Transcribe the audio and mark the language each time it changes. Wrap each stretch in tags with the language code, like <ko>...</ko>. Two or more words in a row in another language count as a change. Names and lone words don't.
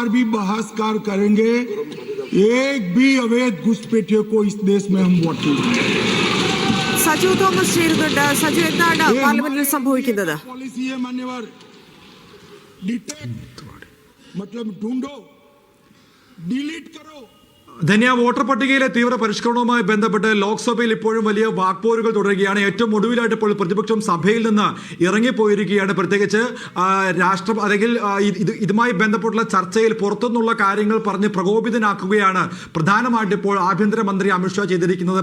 <hi>भी बहसकार करेंगे, एक भी अवैध घुसपैठियों को इस देश में हम वोट नहीं देंगे.</hi> <ml>സജു തോമസ് ചേരുന്നുണ്ട്. സജു, എന്താണ് പാർലമെന്റിൽ സംഭവിക്കുന്നത്?</ml> <hi>पॉलिसी है मान्यवर, डिटेक्ट मतलब ढूंढो, डिलीट करो.</hi> <ml>ധന്യ, വോട്ടർ പട്ടികയിലെ തീവ്ര പരിഷ്കരണവുമായി ബന്ധപ്പെട്ട് ലോക്സഭയിൽ ഇപ്പോഴും വലിയ വാക്പോരുകൾ തുടരുകയാണ്. ഏറ്റവും ഒടുവിലായിട്ട് ഇപ്പോൾ പ്രതിപക്ഷം സഭയിൽ നിന്ന് ഇറങ്ങിപ്പോയിരിക്കുകയാണ്. പ്രത്യേകിച്ച് അല്ലെങ്കിൽ ഇതുമായി ബന്ധപ്പെട്ടുള്ള ചർച്ചയിൽ പുറത്തുനിന്നുള്ള കാര്യങ്ങൾ പറഞ്ഞ് പ്രകോപിതനാക്കുകയാണ് പ്രധാനമായിട്ട് ഇപ്പോൾ ആഭ്യന്തരമന്ത്രി അമിത്ഷാ ചെയ്തിരിക്കുന്നത്.</ml>